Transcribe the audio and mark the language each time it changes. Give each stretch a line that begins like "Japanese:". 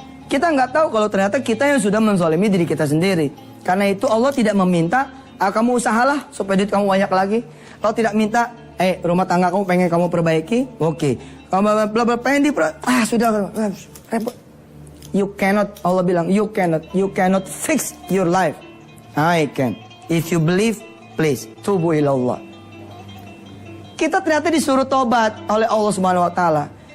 Indonesian: Kita nggak tahu kalau ternyata kita yang sudah menzalimi diri kita sendiri. Karena itu Allah tidak meminta, kamu usahalah supaya duit kamu banyak lagi. Allah tidak minta, rumah tangga kamu pengen kamu perbaiki, oke. Kamu pengen sudah repot.
English: You cannot,
Indonesian: Allah bilang,
English: you cannot fix your life. I can. If you believe, please,
Arabic: tubu ilallah.
Indonesian: Kita ternyata disuruh tobat oleh Allah Subhanahu wa taala.